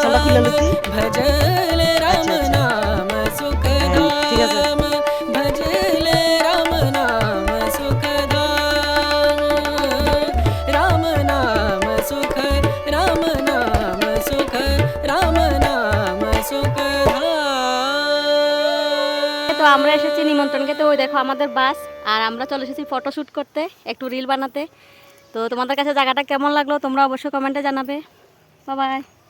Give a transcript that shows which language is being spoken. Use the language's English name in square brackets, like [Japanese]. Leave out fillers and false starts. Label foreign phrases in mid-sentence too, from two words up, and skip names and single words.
[Hindi] भजले राम नाम सुखधाम भजले राम नाम सुखधाम राम नाम सुख राम नाम सुख राम नाम सुखधाम। [Bangla] তো আমরা এসেছি নিমন্ত্রণ খেতে। ওই দেখো আমাদের বাস, আর আমরা চলে এসেছি ফটোশ্যুট করতে, একটু রিল বানাতে। তো তোমাদের কাছে জায়গাটা কেমন লাগলো তোমরা অবশ্যই কমেন্টে জানাবে। বাই বাই।